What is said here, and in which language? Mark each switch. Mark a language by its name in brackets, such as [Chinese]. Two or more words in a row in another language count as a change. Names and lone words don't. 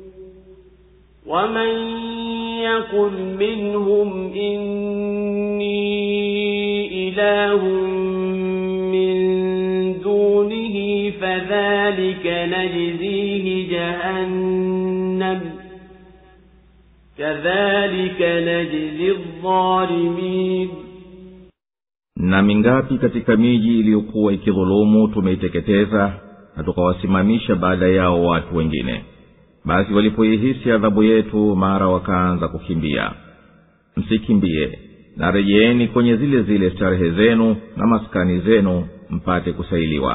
[Arabic] ومن يقل منهم إني إله من دونه فذلك نجزيه جهنم كذلك نجزي الظالمين. [Swahili] na mingapi katika miji iliyokuwa ikidhulumu tumeiteketeza na tukawasimamisha baada yao watu wengine. Basi walipoihisi adhabu yetu, mara wakaanza kukimbia. Msikimbie, na rejeeni kwenye zile zile starehe zenu na maskani zenu mpate kusailiwa.